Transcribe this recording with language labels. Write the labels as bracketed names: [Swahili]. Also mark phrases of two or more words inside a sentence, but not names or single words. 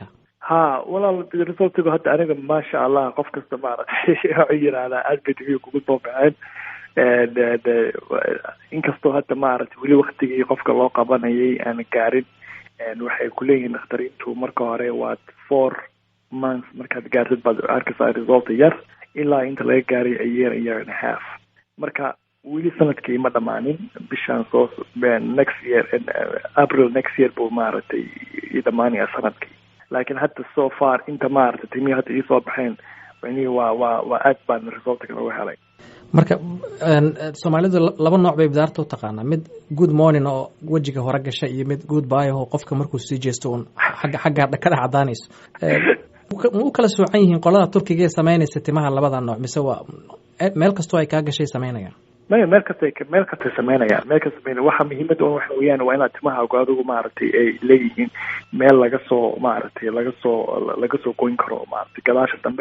[Somali] walaal resultigu hadda aniga maasha Allah qof kasta maaragtay waxay yiraahdaan aad bay timihi kugu soo baxeen. inkastoo hadda maaragtay weli waktigii qofka loo qabanayay aan gaarin, waxay ku leeyihiin dakhtariintu marka hore waa 4 months markaad gaartid baad arkaysaa result yar, ilaa inta laga gaaray [English] a year and a half. [Somali] marka weli sanadkii ma dhamaanin. bishaan [English] next year [Somali] April [English] next year [Somali] buu maaragtay i dhamaanaya sanadkii. laakiin hadda [English] so far [Somali] inta maaragtay timihii hadda ii soo baxeen micnihii waa aad baan resultka uga helay. marka Soomaalidu laba nooc bay bidaarta u taqaanaa, mid [English] good morning [Somali] oo wejiga hore gasha iyo mid [English] good bye [Somali] oo qofka markuu sii jeesto un xagga ka dhex cadaanayso. u kala soocan yihiin qolada Turkiga ee sameynaysa timaha labada nooc, mise waa meel kastoo ay kaa gashay sameynayaan? meel kastay sameynayaan. waxa muhiimada waxa weeyaan waa inaad timahaagu adigu maaragtay ay leeyihiin meel laga soo goyn karo maaragtay gadaasha dambe.